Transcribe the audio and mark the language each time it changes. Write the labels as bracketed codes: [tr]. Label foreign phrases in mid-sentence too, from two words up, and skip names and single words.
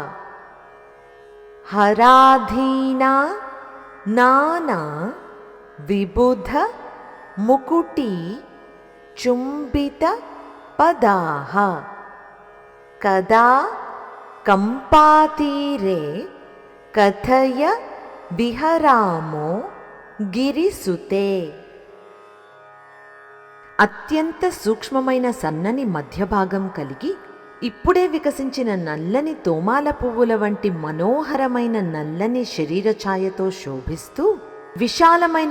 [sa] हराधीना नाना विबुध मुकुटी चुंबित पदाः कदा कंपातीरे कथय विहरामो గిరిసుతే। [te] అత్యంత సూక్ష్మమైన సన్నని మధ్య భాగం కలిగి ఇప్పుడే వికసించిన నల్లని తోమాల పువ్వుల వంటి మనోహరమైన నల్లని శరీర ఛాయతో శోభిస్తూ విశాలమైన